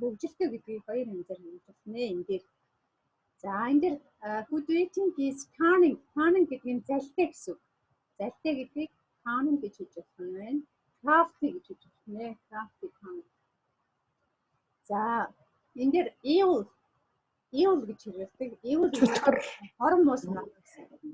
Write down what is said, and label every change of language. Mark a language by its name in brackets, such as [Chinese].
[Mongolian] Хөвгөлтэй гэдгийг хоёр янзаар хэлж байна энэ дээр. За энэ дээр [English] who do you think is cunning? [Mongolian] Cunning гэдэг нь залтай гэсэн үг. Залтай гэдгийг cunning гэж хэлж байна. Crafty гэж хэлж байна. Crafty cunning. За энэ дээр evil гэж хэлдэг. Evil хорон муус гэсэн.